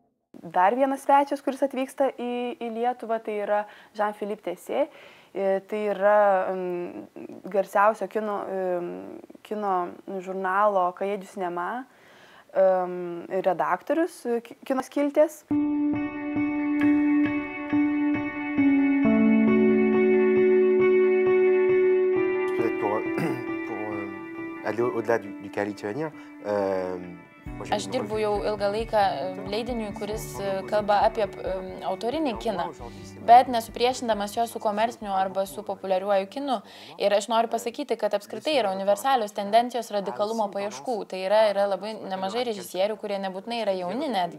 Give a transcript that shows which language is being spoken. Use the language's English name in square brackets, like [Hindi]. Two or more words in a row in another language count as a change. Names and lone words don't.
[Lithuanian] Dar vienas svečias, kuris atvyksta į Lietuvą, tai yra Jean-Philippe Tessier. Tai yra garsiausio kino žurnalo Cahiers du Cinéma redaktorius kino skilties. [French] Pour aller au-delà du cas lituanien, [Lithuanian] Aš dirbu jau ilgą laiką leidiniui, kuris kalba apie autorinį kiną, bet nesupriešindamas jo su komerciniu arba su populiariuoju kinu. Ir aš noriu pasakyti, kad apskritai yra universalios tendencijos radikalumo paieškų. Tai yra labai nemažai režisierių, kurie nebūtinai yra jauni netgi.